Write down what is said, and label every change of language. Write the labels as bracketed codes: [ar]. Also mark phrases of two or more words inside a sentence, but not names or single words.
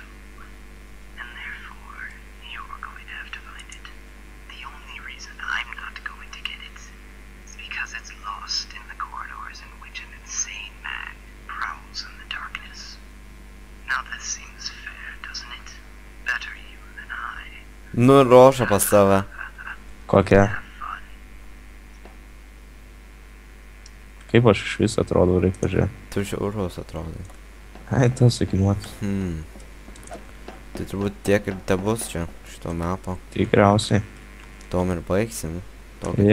[en] And therefore, you're going to have to find it. The only reason I'm not going to get it is because it's lost in the corridors in which an insane man prowls in the darkness. Now this seems fair, doesn't it? Better you than I. [lt] Nu, rožą pas save. Kokia? [en] Have fun. [lt] Kaip aš iš vis atrodau, reikia pažiūrėti. Tu žiaurus atrodai. Ai, tas sakinuotas. Tai turbūt tiek ir tebus čia, šito mepo. Tikriausiai. Tom ir baigsim. Tokį